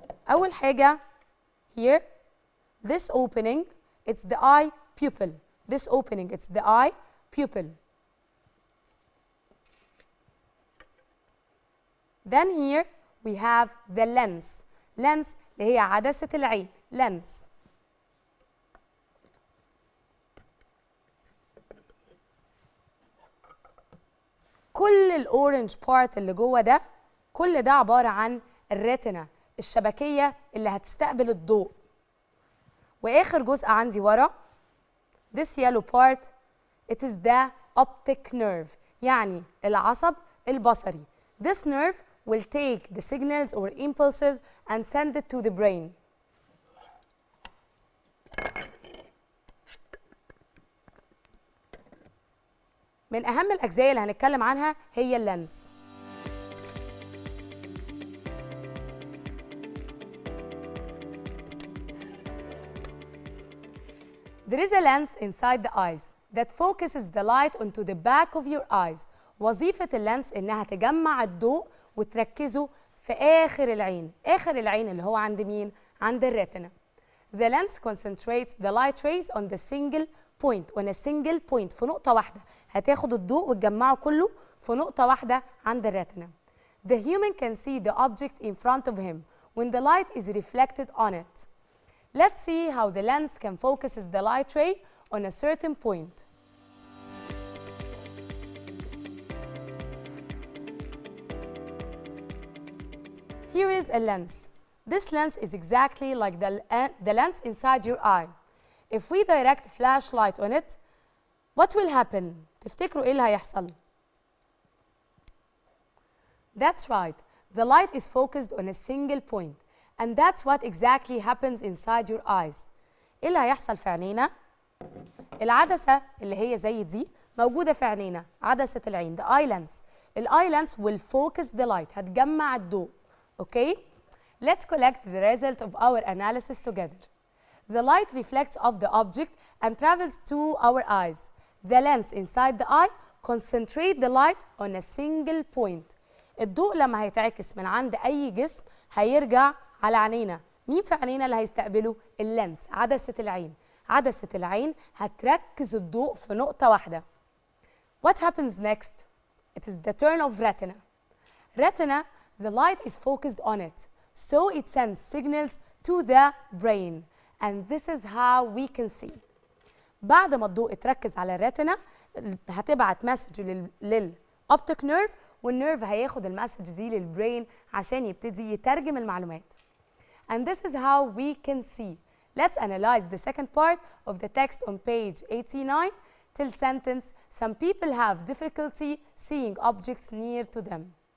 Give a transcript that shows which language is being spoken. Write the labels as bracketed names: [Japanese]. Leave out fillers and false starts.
[Arabic] أول حاجة [English] here this opening it's the eye pupil. This opening it's the eye pupil. Then here we have the lens. [Arabic] Lens اللي هي عدسة العين. [English] lens. [Arabic] كل الأورنج بارت اللي جوه ده كل ده عبارة عن الريتنا الشبكية اللي هتستقبل الضوء. وآخر جزء عندي ورا [English] this yellow part it is the optic nerve [Arabic] يعني العصب البصري. [English] This nerve will take the signals or impulses and send it to the brain. [Arabic] من أهم الأجزاء اللي هنتكلم عنها هي اللينس. [English] There is a lens inside the eyes that focuses the light onto the back of your eyes. [Arabic] وظيفة اللينس إنها تجمع الضوء وتركزه في آخر العين. آخر العين اللي هو عند مين؟ عند الريتنا. [English] The lens concentrates the light rays on the single point. on a single point [Arabic] في نقطة واحدة. هتاخد الضوء وتجمعه كله في نقطة واحدة عند الريتنا. [English] The human can see the object in front of him when the light is reflected on it. Let's see how the lens can focus the light ray on a certain point. Here is a lens. This lens is exactly like the lens inside your eye. If we direct a flashlight on it, what will happen? [Arabic] تفتكروا إيه اللي هيحصل؟ [English] That's right. The light is focused on a single point. And that's what exactly happens inside your eyes. [Arabic] إيه اللي هيحصل في عينينا؟ العدسة اللي هي زي دي موجودة في عينينا، عدسة العين، [English] the eye lens. ال eye lens will focus the light. [Arabic] هتجمع الضوء. Okay? [English] Let's collect the result of our analysis together. The light reflects off the object and travels to our eyes. The lens inside the eye concentrate the light on a single point. [Arabic] الضوء لما هيتعكس من عند أي جسم هيرجع على عينينا. مين في عينينا اللي هيستقبله؟ اللينس، عدسة العين. عدسة العين هتركز الضوء في نقطة واحدة. [English] What happens next? It is the turn of retina. Retina, the light is focused on it. So it sends signals to the brain. And this is how we can see. [Arabic] بعد ما الضوء اتركز على الريتنا هتبعت مسج للأوبتيك نيرف والنيرف هياخد المسج دي للبرين عشان يبتدي يترجم المعلومات. [English] And this is how we can see. Let's analyze the second part of the text on page 89 till sentence. Some people have difficulty seeing objects near to them.